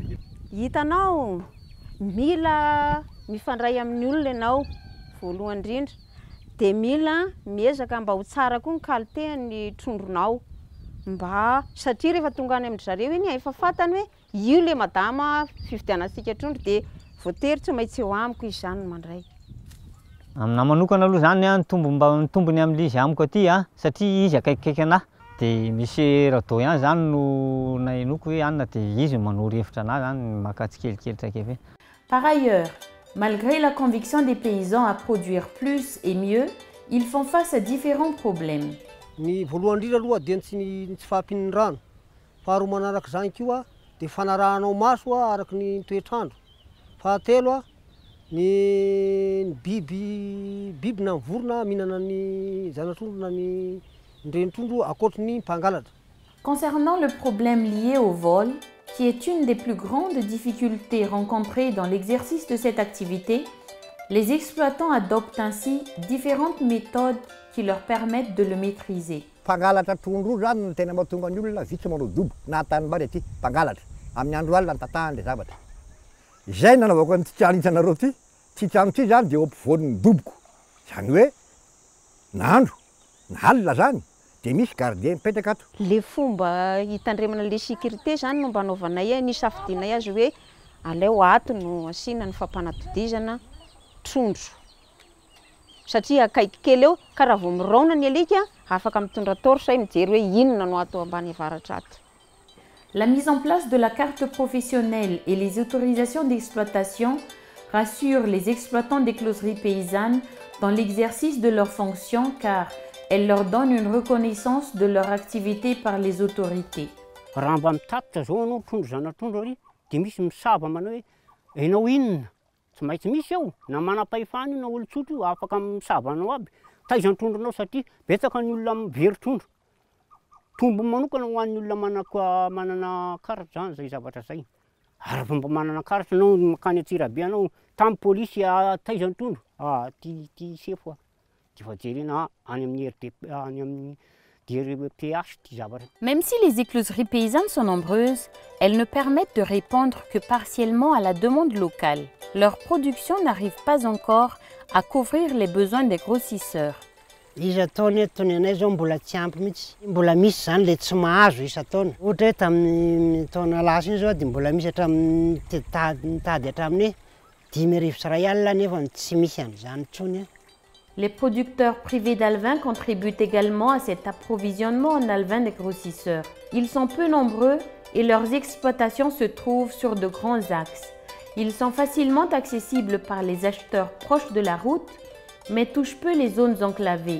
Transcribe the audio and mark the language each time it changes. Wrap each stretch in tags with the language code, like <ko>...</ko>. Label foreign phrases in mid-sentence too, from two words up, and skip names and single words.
<mg>Hitanao mila mifandray amin'ny olona ianao voalohany indrindra dia mila miezaka mba ho tsara koa ny qualité-ny trondronao mba satria rehefa tonga any amin'ny zareo iny efa fantany hoe io le madama fividianantsika trondro dia voatery tsy maintsy eo amiko izy zany mandray. Aminà manokana aloha zany ny tombony amin'ilay izy amiko aty satria izy akaikikaiky anahy dia misy rado ihany zany no nahenoko hoe anona dia izy manoro hevitra anahy zany maka tsikelikely traikefa.</mg> <fr>Par ailleurs, malgré la conviction des paysans à produire plus et mieux, ils font face à différents problèmes.</fr> <mg>Ny voalohany indrindra aloha dia tsy fahampian'ny rano. Faharoa manaraka izany koa dia fanarahanao maso araka ny toetrandro. Fahatelo ny biby na ny vorona mihinana ny zana-trondro na ny renin-trondro ankoatra ny mpangalatra.</mg> <fr>Concernant le problème lié au vol, qui est une des plus grandes difficultés rencontrées dans l'exercice de cette activité, les exploitants adoptent ainsi différentes méthodes qui leur permettent de le maîtriser.</fr> <mg>Mpangalatra trondro zany no tena mahatonga ny olona vitsy manao dobo na tanimbary aty mpangalatra amin'ny andro alina ny tatan'ilay zavatra. Izay nanaovako ny tianitsanareo ty ty trano ty zany dia eo ampovoan'ny doboko. Zany hoe nandro, nalina zany, dia misy gardien mipetraka ato. Le fomba hitandremana le sécurité zany no mba anaovanay ny safidinay azy hoe aleo ato no asina ny fampanatodizana trondro. Satria akaiky kely eo ka raha vao miraona ny alika afaka mitondra torche mijery hoe inona no ato ambany avaratra ato.</mg> <fr>La mise en place de la carte professionnelle et les autorisations d'exploitation rassurent les exploitants d'écloseries paysannes dans l'exercice de leurs fonctions car elles leur donnent une reconnaissance de leur activité par les autorités.</fr> <mg>Raha mba mitatitra zao anao trondro zanatrondro ary dia misy misava manao hoe enao inona tsy maintsy misy eo na manam-pahefana io na olo-tsotra io afaka misava anao aby taizan-trondronao satria betsaka ny olona mivery trondro. Tombo manokana ho an'ny olona manana karatra zany zay zavatra zay. Ary fa mba manana karatra anao makany Antsirabe anao tamin'ny pôlisy taizan-trondro ty sefo ty fa jerena any amin'ny DRPH ty zavatra.</mg> <fr>Même si les écloseries paysannes sont nombreuses, elles ne permettent de répondre que partiellement à la demande locale. Leur production n'arrive pas encore à couvrir les besoins des grossisseurs.</fr> <mg>Isa-taona eto ny anay zao mbola tsy ampy mihitsy. Mbola misy zany le tsy mahazo isa-taona. Ohatra hoe tamin'ny taona lasa iny zao dia mbola misy hatramin'ny mitady hatramin'ny 10,000 ariary nefa tsy misy an'izany intsony.</mg> <fr>Les producteurs privés d'alevins contribuent également à cet approvisionnement en alevins des grossisseurs. Ils sont peu nombreux et leurs exploitations se trouvent sur de grands axes. Ils sont facilement accessibles par les acheteurs proches de la route, mais touchent peu les zones enclavées.</fr>